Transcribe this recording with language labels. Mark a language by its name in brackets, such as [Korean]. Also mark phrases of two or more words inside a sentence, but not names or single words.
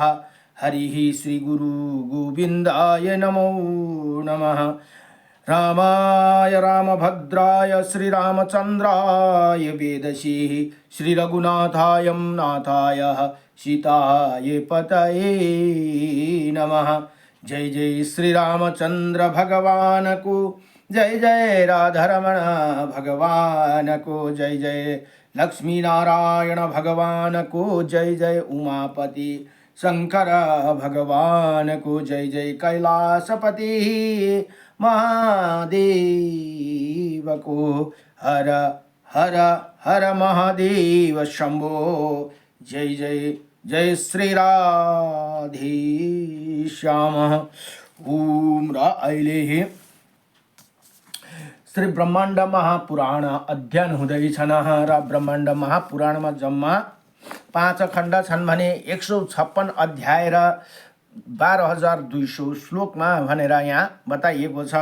[Sanskrit] हरिः श्री गुरु गोविन्दाय नमो नमः। रामाय रामभद्राय श्रीरामचन्द्राय वेदसे, श्रीरघुनाथाय नाथाय सीताय पतये नमः। [Hindi] जय जय श्री रामचंद्र भगवान को, जय जय राधारमण भगवान को, जय जय लक्ष्मी नारायण भगवान को, जय जय उमापति शंकर भगवान को, जय जय कैलासपति महादेव को। हर हर हर महादेव शंभो। जय जय जय श्री राधे श्याम। [Nepali] ओम र अहिले श्री ब्रह्माण्ड महापुराण अध्ययन हुँदैछन् र ब्रह्माण्ड महापुराणमा जम्मा 5 खण्ड छन् भने 156 अध्याय र 12,200 श्लोकमा भनेर यहाँ बताइएको छ।